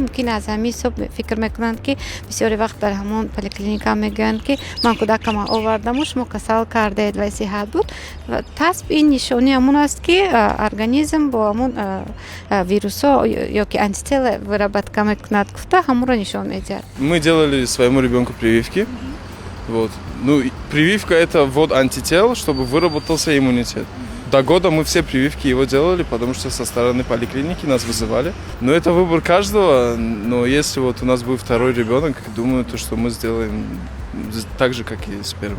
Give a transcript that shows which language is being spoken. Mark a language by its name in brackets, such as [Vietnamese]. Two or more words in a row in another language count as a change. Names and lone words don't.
[Tajik] Мумкин аз ҳамин ҳисоб фикр мекунанд ки бисёри вақт дар ҳамон поликлиника мегӯянд ки ман кӯдакама овардаму шумо касал кардед ва сиҳат буд. Тасб ин нишони ҳамун аст ки организм бо ҳамун вирусҳо ё ки антитела выработка мекунад, гуфта ҳамонро нишон медиҳад. [Russian] Мы делали своему ребенку прививки. Вот. Ну, прививка это ввод антител, чтобы выработался иммунитет. До года мы все прививки его делали, потому что со стороны поликлиники нас вызывали. Но это выбор каждого. Но если вот у нас будет второй ребенок, думаю, то, что мы сделаем так же, как и с первым.